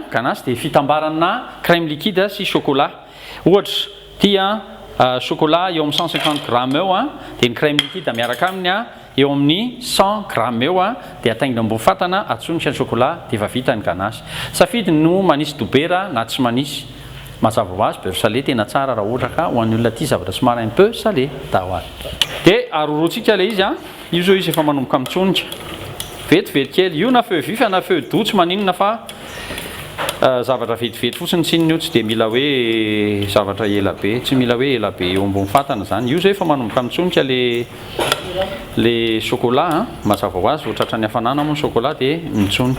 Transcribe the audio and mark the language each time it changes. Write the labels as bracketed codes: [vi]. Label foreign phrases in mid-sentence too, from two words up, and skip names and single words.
[mg] Ganache dia fitambarana [fr] crème liquide [mg] sy chocolat. Ohatra tia chocolat eo amin'ny 150 grammes eo a dia ny [fr] crème liquide [mg] miaraka aminy a eo amin'ny 100 grammes eo a dia ataingina ambony fatana atsonika ny chocolat dia efa vita ny ganache. Safidy no manisy dobera na tsy manisy. Mazava ho azy [fr] beurre salé [mg] tena tsara raha ohatra ka ho an'ny olona tia zavatra somary [fr] un peu salé [mg] dao ary. Dia arorotsika le izy a io zao izy efa manomboka mitsonika vetivety kely io na [fr] feu vif [mg] na [fr] feu doux [mg] tsy maninona fa zavatra vetivety fotsiny tsininy io tsy dia mila hoe zavatra ela be tsy mila hoe ela be eo ambony fatana zany. Io zao efa manomboka mitsonika le chocolat mazava ho azy vao tratra ny hafanana moa ny chocolat dia mitsonika.